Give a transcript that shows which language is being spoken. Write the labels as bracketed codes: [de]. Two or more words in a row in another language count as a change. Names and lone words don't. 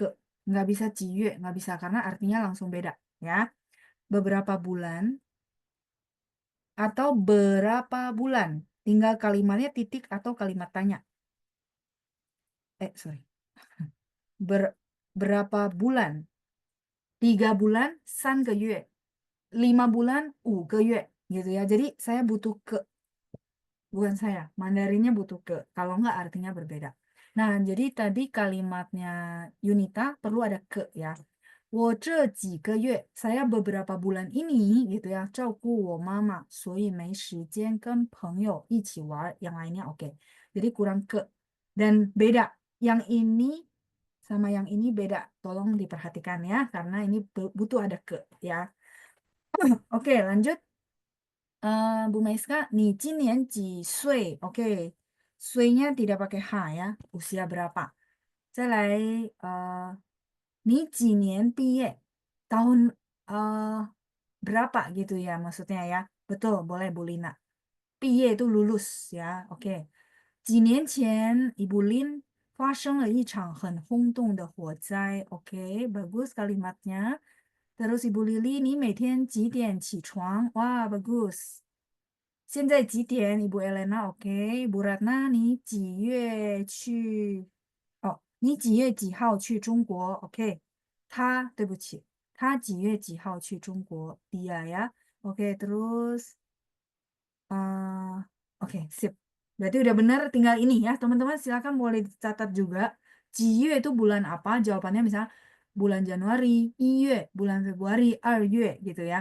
[id] Nggak bisa 几月, nggak bisa karena artinya langsung beda. Ya, beberapa bulan atau berapa bulan. Tinggal kalimatnya titik atau kalimat tanya. Sorry. Berapa bulan? 3 bulan, 3 个月. 5 bulan, 5个月. Gitu ya. Jadi saya butuh ke. Bukan saya, Mandarinnya butuh ke. Kalau enggak artinya berbeda. Nah, jadi tadi kalimatnya Yunita perlu ada ke ya. [zh] 我这几个月, [id] saya beberapa bulan ini gitu ya, [zh] 照顾我妈妈, 所以没时间跟朋友一起玩. [id] Yang lainnya oke. Jadi kurang ke. Dan beda. Yang ini sama yang ini beda. Tolong diperhatikan ya, karena ini butuh ada ke ya. Oke, lanjut. Bu Maiska, [zh] 你今年几岁? [id] Oke, 岁nya tidak pakai H ya, usia berapa. [zh] 再来, 你几年毕业? [id] Tahun berapa gitu ya maksudnya ya. Betul, boleh Bu Lina. 毕业 itu lulus ya, oke. [zh] 几年前, Ibu Lin 发生了一场很轰动的火灾. [id] Oke, bagus kalimatnya. Terus Ibu Lili, [zh] 你每天几点起床? [id] Wah, bagus. [zh] 现在几点 ？Ibu Elena，OK。Ibu Ratna，你几月去？哦，你几月几号去中国？OK。他，对不起，他几月几号去中国 ？ [id] Dia ya. Oke, terus oke, sip. Berarti udah benar, tinggal ini ya, teman-teman silakan boleh dicatat juga. Jiyue itu bulan apa? Jawabannya misalnya bulan Januari, Iyue, bulan Februari, Aryue gitu ya.